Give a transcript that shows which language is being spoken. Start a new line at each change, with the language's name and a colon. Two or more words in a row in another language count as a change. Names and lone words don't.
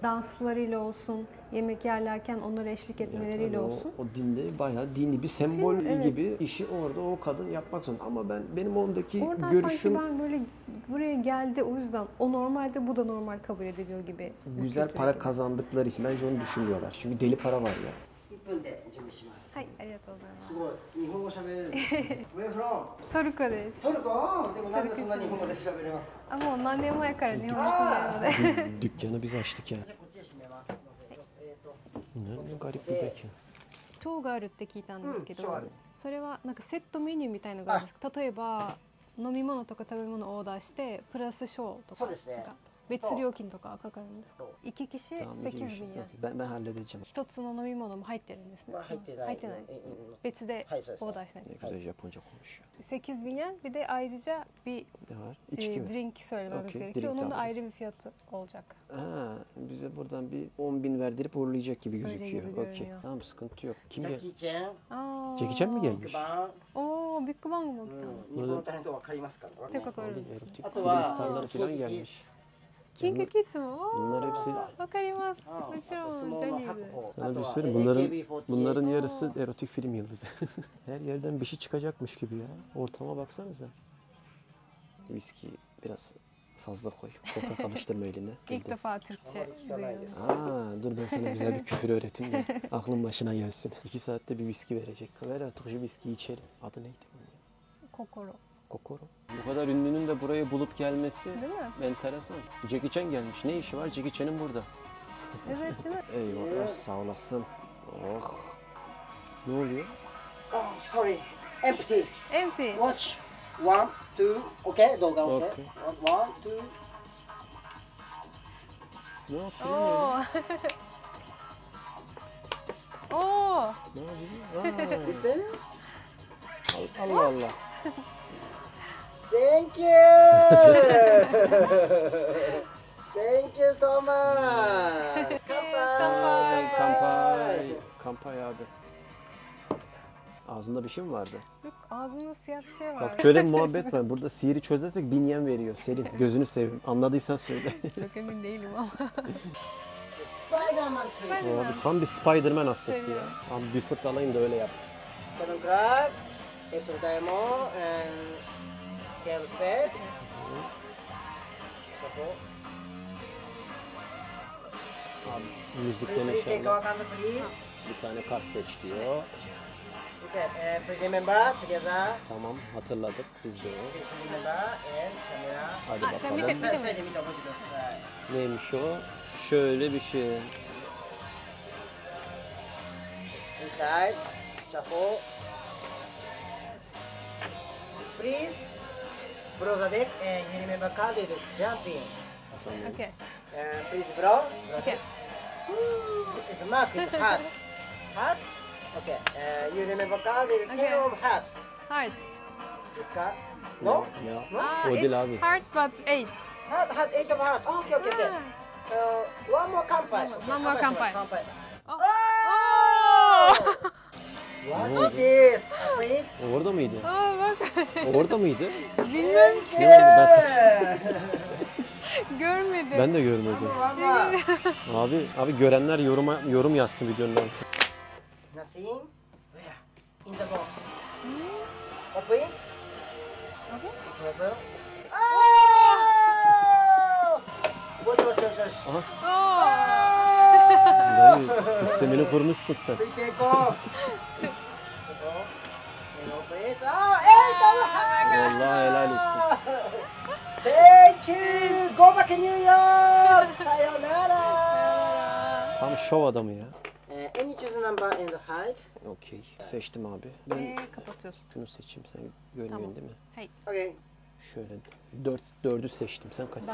Turkish: Danslarıyla olsun, yemek yerlerken onlara eşlik etmeleriyle Tabii olsun. o dinde bayağı dini bir sembol Evet. gibi işi orada o kadın yapmak zorunda. Ama benim ondaki Oradan görüşüm sanki ben böyle buraya geldi o yüzden o normalde bu da normal kabul ediliyor gibi. bu güzel kültür para gibi. kazandıkları için bence onu düşünmüyorlar. Çünkü deli para var ya.
Japanese: 1 分で準備します。はい、ありがとうございますすごい、日本語喋れる。
English: Where from?
Japanese: す。トルコです。トルコ？でもなんでそんな日本語で喋れますか？あ、もう何年前から日本語住んでるので。
Turkish: Dükkanı biz açtık ya.
Japanese: こっちで閉めます。
Turkish: Ne garip bir dükkan.
Japanese: 今日があるって聞いたんですけど、今日あるそれはなんかセットメニューみたいのがあるんですか？例えば飲み物とか食べ物をオーダーしてプラスショーとかそうですねなんか別料金とかかかるんですか？行き来し
Turkish: Tamam, 8 iyiymiş.
Japanese: 便や
Turkish: Ben halledeceğim.
Japanese: 一つの飲み物も入ってるんですね。まあ入ってない。入ってない。別ではいそうですオーダーしない
Turkish: Ne güzel Japonca konuşuyor. 8 bin yen bir de ayrıca bir Ne var? İçki mi? drink söylememiz Okey, gerekiyor. drink de Onun da alırız. ayrı bir fiyatı olacak. Ha, bize buradan bir 10.000 verdirip uğurlayacak gibi Öyle gözüküyor. gibi Okey. görünüyor. Tamam sıkıntı yok.
Japanese: ジ
Turkish: Kim
Japanese: ャ
Turkish: gel?
Japanese: ッキーチェン、あー
Turkish: Jackie Chan mi
Japanese: ビッ
Turkish: gelmiş?
Japanese: グバン、おー、ビッグバンも来たの。日本のタレントわかりますからね。ってことある。
Turkish: Erotik
Japanese: あと
Turkish: film
Japanese: は
Turkish: starları falan gelmiş.
Japanese: キングキッズも。
Turkish: Bunlar hepsi
Japanese: わかります。あもちあと相ろんジャ撲のニーズ。白鵬、
Turkish: sana
Japanese: あ
Turkish: bir
Japanese: と
Turkish: şey
Japanese: は
Turkish: söyleyeyim. Bunların
Japanese: AKB48、
Turkish: yarısı erotik film yıldızı. Her yerden bir şey çıkacakmış gibi ya. Ortama baksanıza. Viski biraz fazla koy. Korkak alıştırma eline. İlk defa Türkçe duyuyorum. Aa, dur ben sana güzel bir küfür öğreteyim de aklın başına gelsin. 2 saatte bir viski verecek. Ver artık şu viskiyi içelim. Adı neydi bunun? Kokoro. Kokoro. Bu kadar ünlünün de burayı bulup gelmesi Değil mi? enteresan. Jackie Chan gelmiş. Ne işi var Jackie Chan'ın burada? Evet değil mi? Eyvallah sağ olasın. Oh. Ne oluyor?
English: Oh, sorry. Empty. Empty. Watch. 1, 2. Okay, 動画 OK. Okay. 1, 2.
Turkish: Ne yaptın lan öyle? Oo. Oo. Ne yapıyorsun?
English: Listen.
Turkish: Allah Allah.
English: Thank you. Thank you so much.
Japanese: Kanpai.
Turkish: Kampay. Kampay abi. Ağzında bir şey mi vardı? Yok, ağzında siyah bir şey var. Bak şöyle bir muhabbet var. Burada sihiri çözersek 1000 yen veriyor. Selin gözünü seveyim. Anladıysan söyle. Çok emin değilim ama. Spider-Man 3. Abi tam bir Spider-Man hastası ya. Seviyorum. Abi bir fırtalayın da öyle yap.
English: Seven Crack. Doraemon and Tail Fed.
Turkish: Abi müzikten
English: Please take
Turkish: inşallah
English: our camera, please.
Turkish: bir tane kart seç diyor.
English: Okay, please remember together.
Turkish: Tamam hatırladık biz de o.
English: Please remember and camera.
Turkish: Hadi
Japanese: あ、じゃあ見て
Turkish: bakalım.
Japanese: 見てみ目る。で見て覚えてください。
Turkish: Neymiş o? Şöyle bir şey.
English: Inside, shuffle. Please, blow the deck and you remember card is jumping.
Turkish: Tamam.
English: Okay. Please blow. Okay. It's marked with heart. Heart? Okay. You remember card is Okay. 10 of heart. Heart. This card? No?
Turkish: Ya.
English: No? Ah,
Turkish: O
English: it's
Turkish: değil abi.
English: heart but 8. Heart, heart, 8 of heart. Oh, okay, okay, okay. One more kanpai. One more kanpai. Kanpai. Oh. What is this? Please.
Turkish: Orada mıydı? Aa bak. Orada mıydı? Bilmem ki. Ne oldu ben kaç- Görmedim. Ben de görmedim.
English: One more.
Turkish: Abi görenler yorum yazsın videonun altına.
English: Nothing. Where? In the box. Open it. Open? Open. Oh! Watch, watch, watch, watch. Aha. Oo.
Turkish: Dayı sistemini kurmuşsun sen.
English: Take off. Take off. And open it. Oh, 8 of heart.
Turkish: Vallahi helal olsun.
English: Thank you. Go back to New York. Sayonara.
Turkish: Tam şov adamı ya.
English: Any choose number and height.
Turkish: Okey. Seçtim abi. Ben kapatıyorsun. şunu seçeyim. Sen görmüyorsun Tamam. değil mi? Hayır.
English: Okay.
Turkish: Şöyle 4'ü seçtim. Sen kaç